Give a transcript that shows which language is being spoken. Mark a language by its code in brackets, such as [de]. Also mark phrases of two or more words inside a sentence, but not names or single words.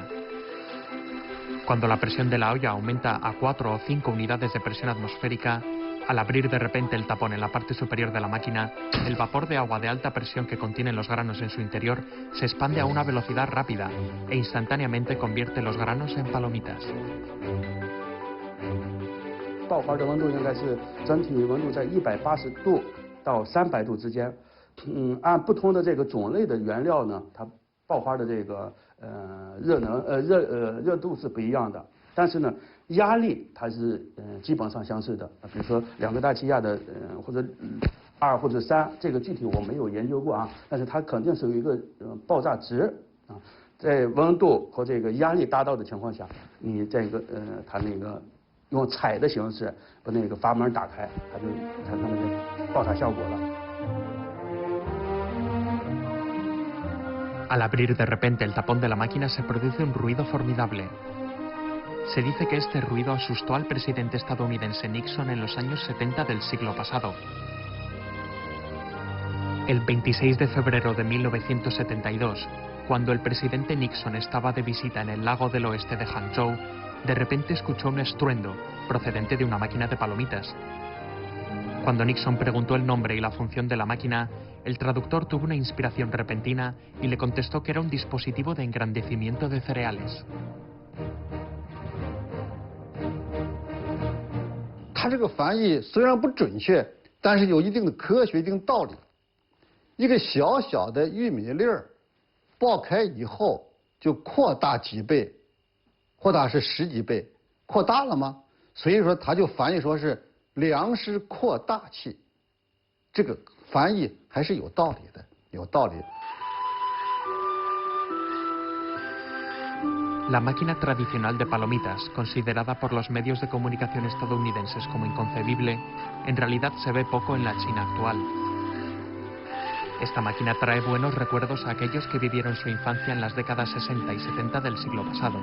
[es] Cuando la presión de la olla aumenta a 4 o 5 unidades de presión atmosférica, al abrir de repente el tapón en la parte superior de la máquina, el vapor de agua de alta presión que contienen los granos en su interior se expande a una velocidad rápida e instantáneamente convierte los granos en palomitas. [zh] 爆花的温度应该是整体温度在180度到300度之间。按不同的这个种类的原料呢，它爆花的这个热度是不一样的。但是呢，压力它是基本上相似的。比如说2个大气压的或者2或者3，这个具体我没有研究过啊，但是它肯定是有一个爆炸值啊。在温度和这个压力达到的情况下，你这个它那个。用踩的形式把那个阀门打开，它就产生了这爆炸效果了。 [es] Al abrir de repente el tapón de la máquina se produce un ruido formidable. Se dice que este ruido asustó al presidente estadounidense Nixon en los años 70 del siglo pasado. El 26 de febrero de 1972, cuando el presidente Nixon estaba de visita en el lago del oeste de Hangzhou, de repente escuchó un estruendo procedente de una máquina de palomitas. Cuando Nixon preguntó el nombre y la función de la máquina, el traductor tuvo una inspiración repentina y le contestó que era un dispositivo de engrandecimiento de cereales. [zh] 它这个翻译虽然不准确，但是有一定的科学、一定道理。一个小小的玉米粒儿爆开以后，就扩大几倍。扩大是10几倍，扩大了吗？所以说他就翻译说是粮食扩大器，这个翻译还是有道理的，有道理。 [es] La máquina tradicional de palomitas, considerada por los medios de comunicación estadounidenses como inconcebible, en realidad se ve poco en la China actual. Esta máquina trae buenos recuerdos a aquellos que vivieron su infancia en las décadas 60 y 70 del siglo pasado.